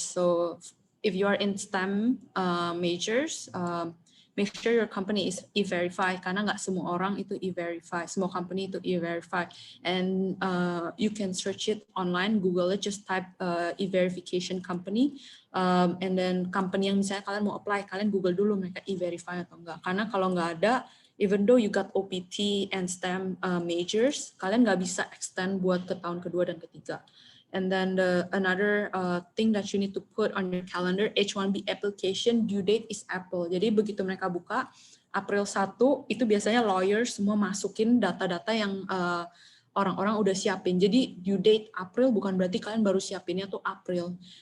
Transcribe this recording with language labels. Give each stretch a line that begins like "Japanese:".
English: So if you are in STEM majors, make sure your company is E-Verify
Indonesian: karena nggak semua orang itu E-Verify, semua company itu E-Verify.
English: And you can search it online, Google it, just type E-Verification company. And then
Indonesian: company yang misalnya kalian mau apply, kalian Google dulu mereka E-Verify atau enggak. Karena kalau nggak ada,
English: even though you got OPT and STEM majors,
Indonesian: kalian nggak bisa extend buat ke tahun kedua dan ketiga.
English: And then another thing that you need to put on your calendar, H1B application due date is April.
Indonesian: Jadi begitu mereka buka, April 1, itu biasanya lawyers semua masukin data-data yang orang-orang udah siapin. Jadi due date April bukan berarti kalian baru siapinnya tuh April.